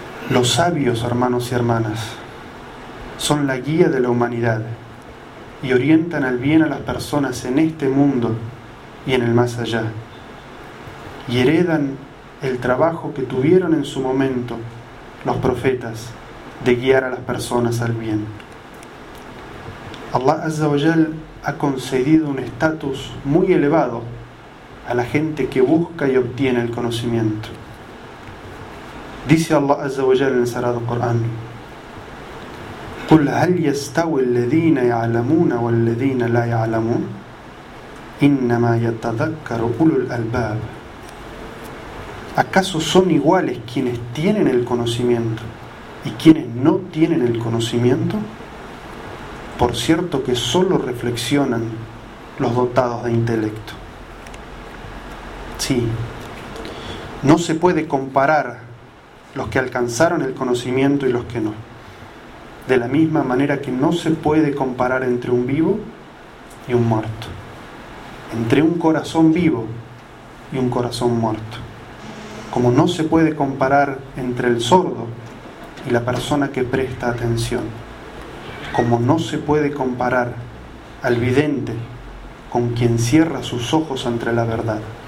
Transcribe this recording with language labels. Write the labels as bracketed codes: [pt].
[es] Los sabios, hermanos y hermanas, son la guía de la humanidad y orientan al bien a las personas en este mundo y en el más allá, y heredan el trabajo que tuvieron en su momento los profetas de guiar a las personas al bien. Allah Azza wa Jal ha concedido un estatus muy elevado a la gente que busca y obtiene el conocimiento. Dice Allah Azza wa Jal en el Sagrado Corán: [ar] قُلْ هَلْ يَسْتَوِ الَّذِينَ يَعْلَمُونَ وَالَّذِينَ لَا يَعْلَمُونَ إِنَّمَا يَتَذَكَّرُ أُولُو الْأَلْبَابِ. [es] ¿Acaso son iguales quienes tienen el conocimiento y quienes no tienen el conocimiento? Por cierto que solo reflexionan los dotados de intelecto. Sí, no se puede comparar los que alcanzaron el conocimiento y los que no, de la misma manera que no se puede comparar entre un vivo y un muerto, entre un corazón vivo y un corazón muerto, como no se puede comparar entre el sordo y la persona que presta atención, como no se puede comparar al vidente con quien cierra sus ojos ante la verdad.